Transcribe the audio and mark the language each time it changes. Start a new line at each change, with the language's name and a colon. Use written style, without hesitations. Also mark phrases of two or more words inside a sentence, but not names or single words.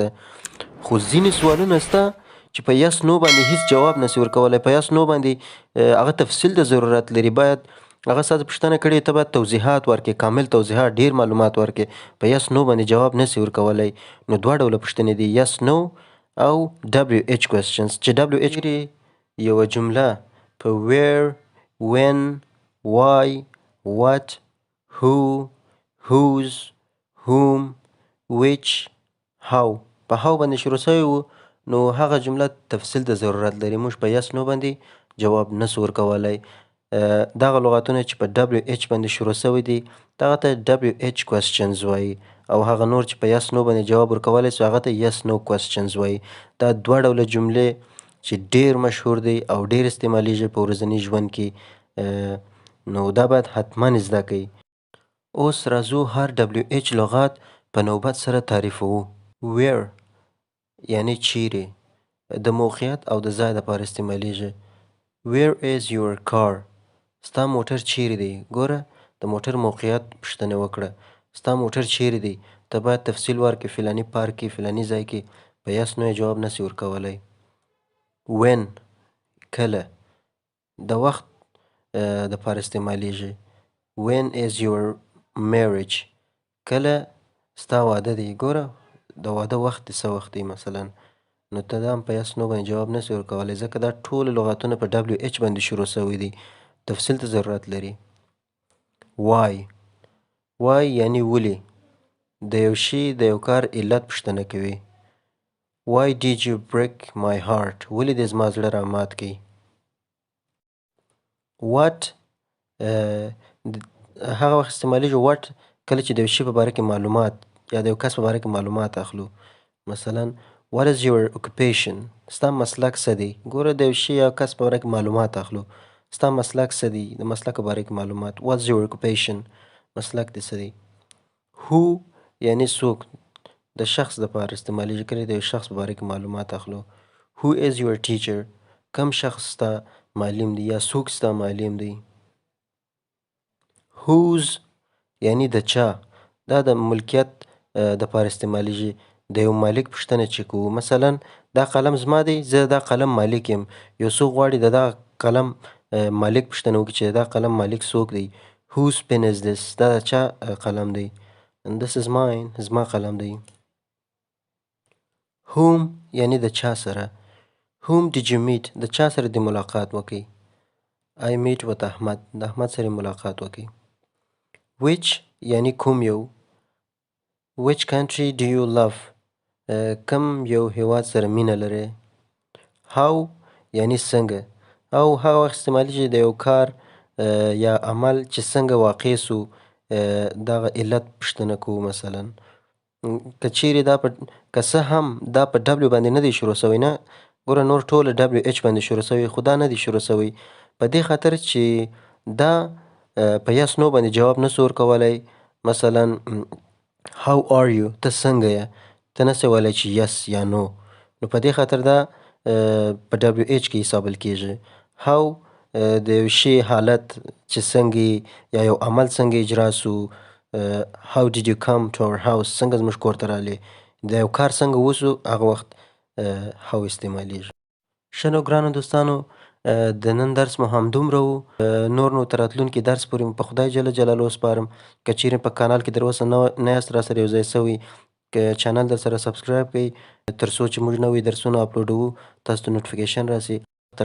Pashto: خو ځینې سوالونه سته چې په
English: yes no
Pashto: باندې هېڅ جواب نسي ورکولی، په
English: yes no
Pashto: باندې هغه تفصیل ته ضرورت لري. باید هغه ستا پوښتنه کړې، ته باید توضیحات ورکړې، کامل توضیحات، ډېر معلومات ورکړې. په
English: yes no
Pashto: باندې جواب نسي ورکولی. نو دوه ډوله پوښتنې دي،
English: yes no
Pashto: او
English: WH questions.
Pashto: چې WH یوه جمله په
English: where، when، why، what، who، whose، whom، which، how
Pashto: په how باندې شروع سوی و، نو هغه جمله تفصیل ته ضرورت لري. موږ په
English: yes no
Pashto: باندې جواب نسو ورکولی. دغه لغاتونه چې په WH باندې شروع سوي دي دغه ته
English: WH questions
Pashto: وایي، او هغه نور چې په
English: yes no
Pashto: باندې جواب ورکولی سو هغه ته
English: yes no questions
Pashto: وایي. دا دوه ډوله جملې چې ډېر مشهور دی او ډېر استعمالیږي په ورځني ژوند کې، نو دا باید حتما زده کړئ. اوس راځو هر WH لغات په نوبت سره تعریفوو. where یعنی چیرې، د موقعیت او د ځای دپاره استعمالیږي.
English: where is your car؟
Pashto: ستا موټر چیرې دی؟ ګوره د موټر موقعیت پوښتنه وکړه، ستا موټر چیرې دی؟ ته باید تفصیل ورکړې، فلاني پارک کې، فلاني ځای کې. په
English: yes no
Pashto: یې جواب نسي ورکولی. when کله، د وخت دپاره استعمالیږي.
English: when is your marriage؟
Pashto: کله ستا واده دی؟ ګوره د واده وخت دې څه وخت دی مثلا، نو ته دا هم په
English: yes no
Pashto: باندې جواب نسي ورکولی، ځکه دا ټول لغاتونه په WH باندې شروع سوي دي، تفصیل ته ضرورت لري. why یعنی ولې، د یو شي د یو کار علت پوښتنه کوي.
English: why did you break my heart؟
Pashto: ولې دې زما زړه رامات کړی. what هغه وخت استعمالیږي what کله چې د یو شي په باره کې معلومات یا د یو کس په باره کې معلومات اخلو. مثلا
English: what is your occupation؟
Pashto: ستا مسلک څه دی؟ ګوره د یو شي یا کس په باره کې معلومات اخلو، ستا مسلک څه دی؟ د مسلک په باره کې معلومات.
English: what's your occupation؟
Pashto: مسلک دې څه دی. who یعنی څوک، د شخص دپاره استعمالیږي، کله د یو شخص په باره کې معلومات اخلو.
English: who is your teacher؟
Pashto: کم شخص ستا معلم دی یا څوک ستا معلم دی. whose یعنی د چا، دا د ملکیت دپاره استعمالیږي، د یو مالک پوښتنه چې کوو. مثلا دا قلم زما دی، زه دا قلم مالک یم. یو څوک غواړي د دغه قلم مالک پوښتنه وکړي چې د دغه قلم مالک څوک دی.
English: whose pen is this؟
Pashto: دا د چا قلم دی.
English: and this is mine،
Pashto: زما قلم دی. whom یعنی د چا سره.
English: whom did you meet؟
Pashto: د چا سره دې ملاقات وکړي.
English: I meet with
Pashto: احمد، د احمد سره ملاقات وکړي. which یعنی کوم یو.
English: which country do you love؟
Pashto: کم یو هیواد سره مینه لرې. how یعنی څنګه، او هغه وخت استعمالیږي د یو کار یا عمل چې څنګه واقع سو، دغه علت پوښتنه کوو. مثلا که چیرې دا په که څه هم دا په W باندې نه دی شروع سوی، نه ګوره نور ټوله WH باندې شروع سوي، خو دا نه دی شروع سوی په دې خاطر چې دا په
English: yes no
Pashto: باندې جواب نسو ورکولی. مثلا
English: how are you؟
Pashto: ته څنګه یې؟ ته نسې ویلی چې یس یا نو، نو په دې خاطر دا په WH کې حسابل کیږي. how د یو شي حالت چې څنګه یا یو عمل څنګه اجرا سو.
English: how did you come to our house؟
Pashto: څنګه زموږ کور ته رالې، د یو کار څنګه وسو، هغه وخت how استعمالیږي. ښه نو ګرانو دوستانو، د نن درس مو همدومره و. نور نو تر راتلونکي درس پورې مو په خدای جل جلاله سپارم. که چیرې په کانال کې تر اوسه نه یاست راسره یو ځای سوي، که چینل در سره سبسکرایب کړئ تر څو چې موږ نوي درسونه اپلوډوو تاسو ته نوټیفیکیشن راسي.